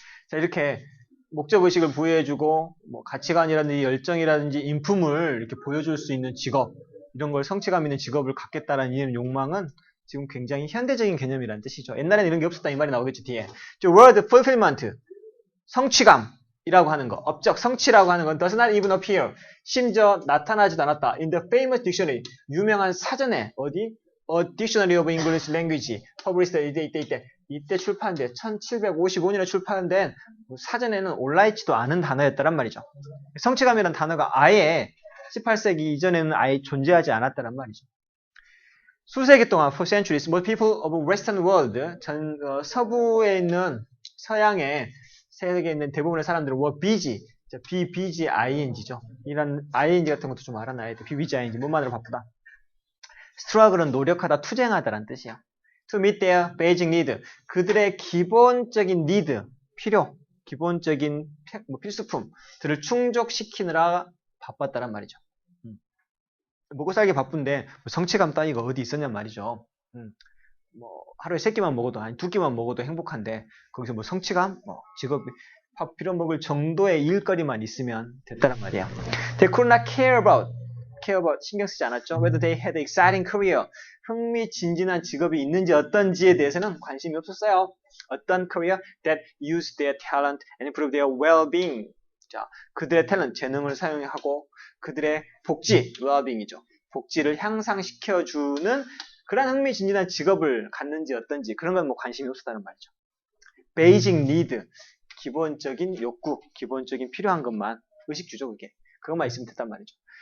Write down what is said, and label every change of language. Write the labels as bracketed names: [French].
[Korean] 자, 이렇게 목적의식을 부여해주고 뭐 가치관이라든지 열정이라든지 인품을 이렇게 보여줄 수 있는 직업, 이런 걸 성취감 있는 직업을 갖겠다라는 이 욕망은 지금 굉장히 현대적인 개념이라는 뜻이죠. 옛날에는 이런 게 없었다 이 말이 나오겠죠 뒤에. [English] The word fulfillment, [Korean] 성취감이라고 하는 거, 업적, 성취라고 하는 건 [English] does not even appear, [Korean] 심지어 나타나지도 않았다. [English] In the famous dictionary, [Korean] 유명한 사전에 어디? A Dictionary of English Language, published 이때 출판된 1755년에 출판된 사전에는 올라있지도 않은 단어였다란 말이죠. 성취감이라는 단어가 아예 18세기 이전에는 아예 존재하지 않았다란 말이죠. 수세기 동안 [English] for centuries, most people of Western world, [Korean] 서부에 있는 서양의 세계에 있는 대부분의 사람들은 [English] were busy. be busy ing죠. [Korean] 이런 ing 같은 것도 좀 알아놔야 돼. [English] be busy ing. [Korean] 뭐만으로 바쁘다. struggle은 노력하다, 투쟁하다라는 뜻이야. [English] to meet their basic need. [Korean] 그들의 기본적인 need, 필요, 기본적인 필수품들을 충족시키느라 바빴다란 말이죠. 먹고 살기 바쁜데 성취감 따위가 어디 있었냔 말이죠. 뭐 하루에 3끼만 먹어도 아니 2끼만 먹어도 행복한데 거기서 뭐 성취감, 뭐 직업, 밥 빌어 먹을 정도의 일거리만 있으면 됐다란 말이야. [English] They could not care about [Korean] 신경 쓰지 않았죠. [English] Whether they had an exciting career, [Korean] 흥미진진한 직업이 있는지 어떤지에 대해서는 관심이 없었어요. 어떤 [English] career that used their talent and improved their well-being. [Korean] 자, 그들의 탤런트, 재능을 사용하고 그들의 복지, well-being이죠. 복지를 향상시켜주는 그런 흥미진진한 직업을 갖는지 어떤지 그런 건 뭐 관심이 없었다는 말이죠. Basic need, 기본적인 욕구, 기본적인 필요한 것만, 의식주죠 그게. 그것만 있으면 됐단 말이죠.